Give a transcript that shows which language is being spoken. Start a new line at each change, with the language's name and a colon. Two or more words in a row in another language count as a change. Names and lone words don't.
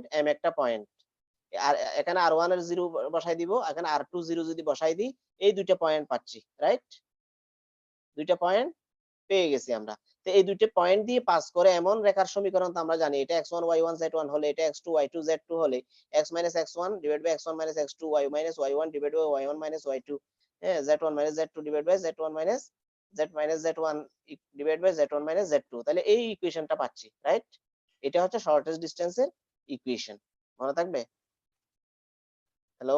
Bangla: M একটা পয়েন্ট আর এখানে R1 এর 0 বসাই দিব এখানে R2 0 যদি বসাই দিই এই দুইটা পয়েন্ট পাচ্ছি রাইট দুইটা পয়েন্ট পেয়ে গেছি আমরা তো এই দুইটা পয়েন্ট দিয়ে পাস করে এমন রেখার সমীকরণ তো আমরা জানি এটা x1 y1 z1 হলে এটা x2 y2 z2 হলে x - x1 / x1 - x2 y - y1 / y1 - y2 হ্যাঁ z1 - z2 / z1 - z1 / z1 - z2 তাহলে এই ইকুয়েশনটা পাচ্ছি রাইট এটা হচ্ছে
English: shortest distance
Bangla: ইকুয়েশন মনে থাকবে হ্যালো